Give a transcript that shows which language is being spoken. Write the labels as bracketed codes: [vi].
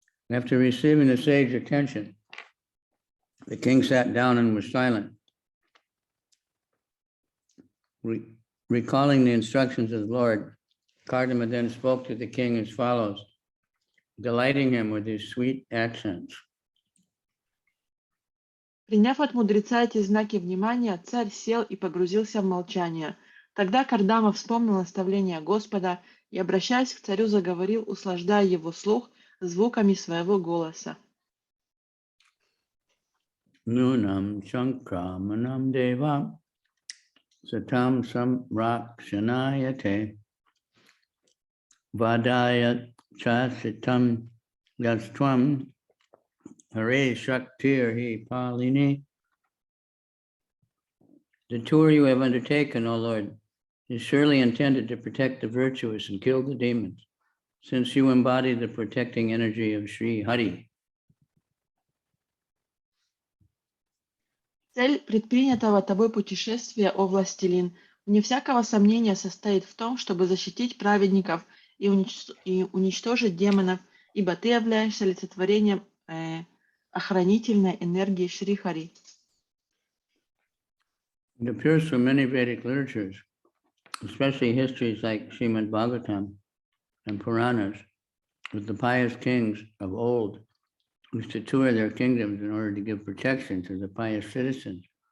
[en] After receiving the sage's attention, the king sat down and was silent. Recalling the instructions of the Lord, Kardama then spoke to the king as follows, delighting him with his sweet accents. [ru] Приняв от мудреца эти знаки внимания, царь сел и погрузился в молчание. Тогда Кардама вспомнил наставление Господа и, обращаясь к царю, заговорил, услаждая его слух звуками своего голоса. [sa] Nunam Shankramanam Deva Satam Samrakshanayate Vadaya Chasitam Yastvam Hare Shaktir Hi Palini. [en] The tour you have undertaken, O Lord, is surely intended to protect the virtuous and kill the demons, since you embody the protecting energy of Sri Hari. [ru] Цель предпринятого тобой путешествия, о властелин, вне всякого сомнения состоит в том, чтобы защитить праведников и уничтожить демонов, ибо ты являешься олицетворением охранительной энергии Шри Хари. It appears from many Vedic literatures, especially histories like Srimad Bhagavatam and Puranas, that the pious kings of old used to tour their kingdoms in order to give protection to the pious citizens